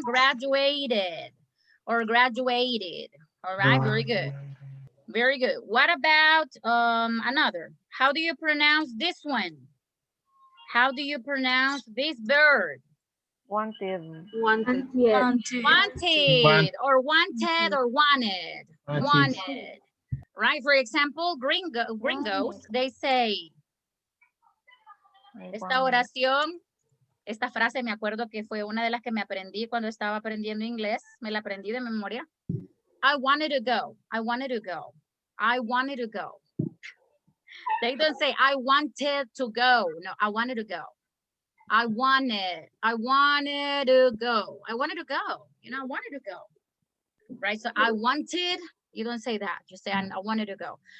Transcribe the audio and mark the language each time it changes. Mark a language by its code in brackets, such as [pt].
[en] Graduated or graduated. All right, very good. Very good. What about another? How do you pronounce this one? How do you pronounce this verb? Wanted. Wanted. Wanted or wanted or wanted. Wanted. Wanted. Right? For example, [es] gringos, [en] they say, [es] esta oración, esta frase me acuerdo que fue una de las que me aprendí cuando estaba aprendiendo inglés. Me la aprendí de memoria. [en] I wanted to go. I wanted to go. I wanted to go. They don't say, I wanted to go. No, I wanted to go. I wanted to go. I wanted to go. You know, I wanted to go. Right? So I wanted, you don't say that. You say, I wanted to go.